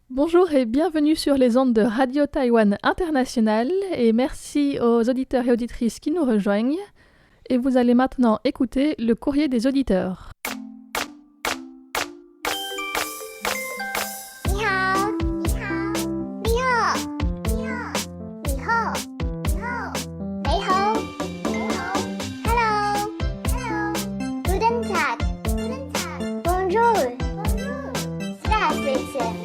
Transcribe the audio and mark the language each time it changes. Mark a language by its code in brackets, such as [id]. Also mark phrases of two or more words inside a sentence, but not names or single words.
[fr] Bonjour et bienvenue sur les ondes de Radio Taïwan International et merci aux auditeurs et auditrices qui nous rejoignent. Et vous allez maintenant écouter le courrier des auditeurs. [zh] 你好，你好，你好，你好，你好，你好，你好， [en] Hello，Hello， [de] Guten Tag，Guten Tag， [fr] Bonjour，Bonjour， [de] Здравствуйте，